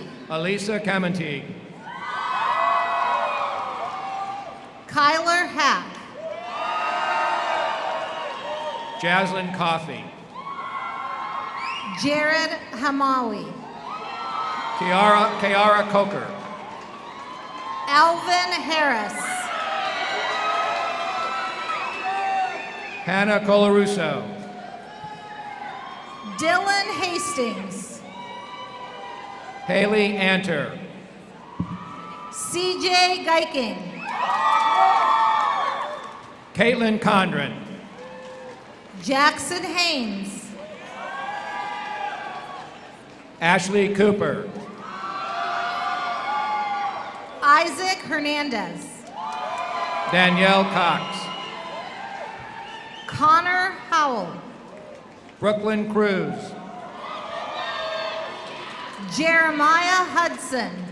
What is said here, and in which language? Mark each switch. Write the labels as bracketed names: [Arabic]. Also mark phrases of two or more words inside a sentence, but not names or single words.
[English] Elisa Camanteague. Kyler Hack. Jaslyn Coffey. Jared Hamawi. Kiara Coker. Alvin Harris. Hannah Colarusso. Dylan Hastings. Haley Anter. CJ Geiking. Caitlin Condren. Jackson Haynes. Ashley Cooper. Isaac Hernandez. Danielle Cox. Connor Howell. Brooklyn Cruz. Jeremiah Hudson.